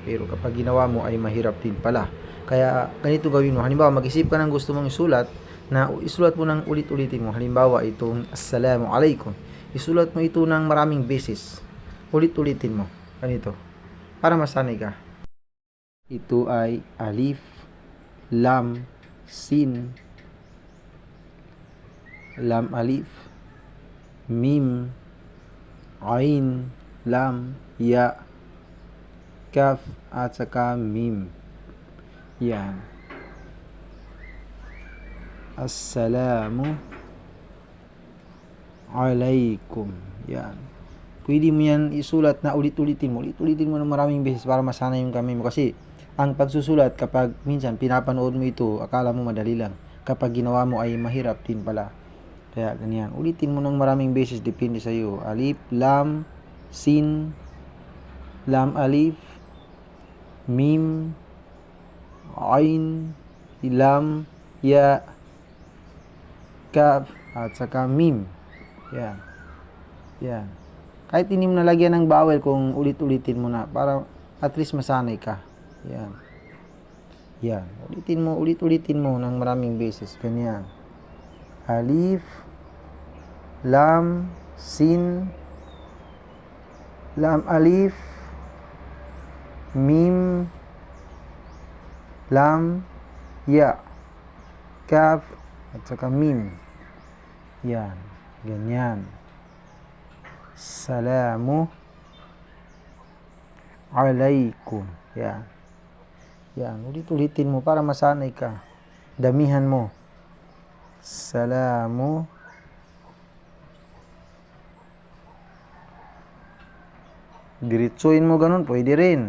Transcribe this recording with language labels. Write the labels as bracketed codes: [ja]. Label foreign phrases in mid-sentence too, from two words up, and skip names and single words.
[tl] Pero kapag ginawa mo ay mahirap din pala. Kaya ganito gawin mo. Halimbawa, mag-isip ka ng gusto mong isulat, na isulat mo ng ulit-ulitin mo. Halimbawa, itong [ar] Assalamu alaikum. [tl] Isulat mo ito ng maraming beses. Ulit-ulitin mo. Ganito. Para masanay ka. Ito ay [ar] alif, lam, sin, lam alif, mim, ain, lam, ya, kaf, [tl] at saka [ar] mim. Yan. Assalamu alaikum. [tl] Yan. Pwede mo yan isulat na ulit-ulitin mo. Ulit-ulitin mo ng maraming beses para masanay yung kamay mo. Kasi ang pagsusulat, kapag minsan pinapanood mo ito, akala mo madali lang. Kapag ginawa mo ay mahirap din pala. Kaya ganyan. Ulitin mo ng maraming beses, depende sa iyo. [ar] Alif, lam, sin, lam alif, mim, ain, lam, ya, kaf, [tl] at saka mim. Yan. Yan. Kahit hindi mo nalagyan ng bawel, kung ulit-ulitin mo na, para [en] at least [tl] masanay ka. Yan. Yan. Ulit-ulitin mo ng maraming beses. Ganyan. [ar] Alif, lam, sin, lam alif, mim, lam, ya, kaf, [tl] at saka mim. Yan. Ganyan. [ar] Salamu alaikum. [tl] Yan. Yan. Ulit-ulitin mo para masanay ka. Damihan mo. Salamu diretsuin mo ganun, pwede rin.